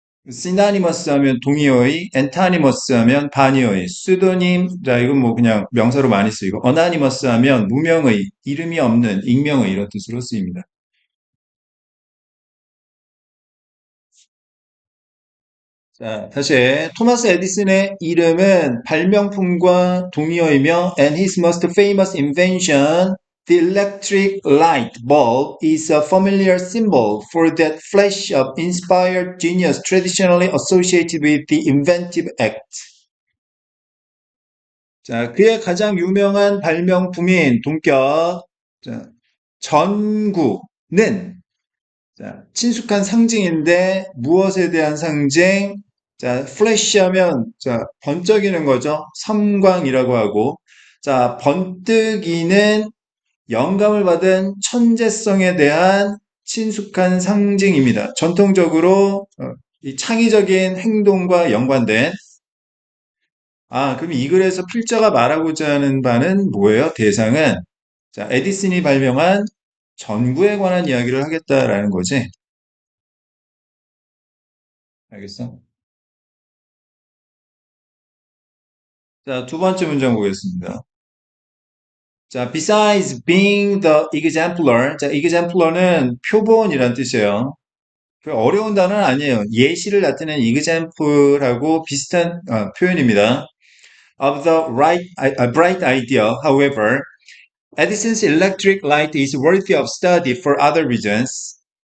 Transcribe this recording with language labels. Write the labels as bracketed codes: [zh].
[ko] synonymous 하면 동의어의, antonymous 하면 반의어의, pseudonym, 자, 이건 뭐 그냥 명사로 많이 쓰이고, anonymous 하면 무명의, 이름이 없는, 익명의 이런 뜻으로 쓰입니다. 자, 다시 토마스 에디슨의 이름은 발명품과 동의어이며 [en] and his most famous invention, the electric light bulb, is a familiar symbol for that flash of inspired genius traditionally associated with the inventive act. [ko] 자, 그의 가장 유명한 발명품인 동격, 자, 전구는 자, 친숙한 상징인데 무엇에 대한 상징? 자, 플래시하면 자, 번쩍이는 거죠. 섬광이라고 하고 자, 번뜩이는 영감을 받은 천재성에 대한 친숙한 상징입니다. 전통적으로 이 창의적인 행동과 연관된 그럼 이 글에서 필자가 말하고자 하는 바는 뭐예요? 대상은 자, 에디슨이 발명한 전구에 관한 이야기를 하겠다라는 거지. 알겠어? 자, 두 번째 문장 보겠습니다. 자, [en] besides being the exemplar, [ko] 자, exemplar는 표본이란 뜻이에요. 그 어려운 단어는 아니에요. 예시를 나타내는 example하고 비슷한 표현입니다. [en] Of the bright idea, however, Edison's electric light is worthy of study for other reasons.